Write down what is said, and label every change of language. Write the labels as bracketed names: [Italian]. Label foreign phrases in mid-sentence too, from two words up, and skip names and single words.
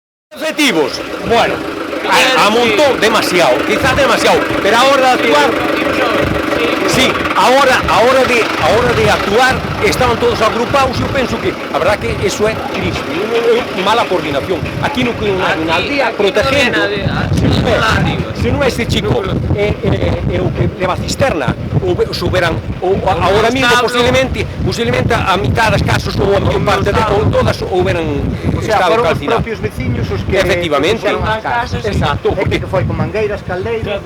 [Spanish] Efectivos, bueno, amontó demasiado, quizás demasiado, pero ahora de actuar, sí, ahora de actuar estaban todos agrupados. Yo pienso que la verdad que eso es triste, mala coordinación. Aquí no hay una aldea protegiendo. [Galician] Se non é ese chico o que leva a cisterna, ou souberan, ou agora mesmo posiblemente a mitad das casas ou a maior parte ou todas houberan estado calcinadas. Foron os propios veciños os que Efectivamente, fixeron as casas. exacto, E que foi con mangueiras, caldeiras.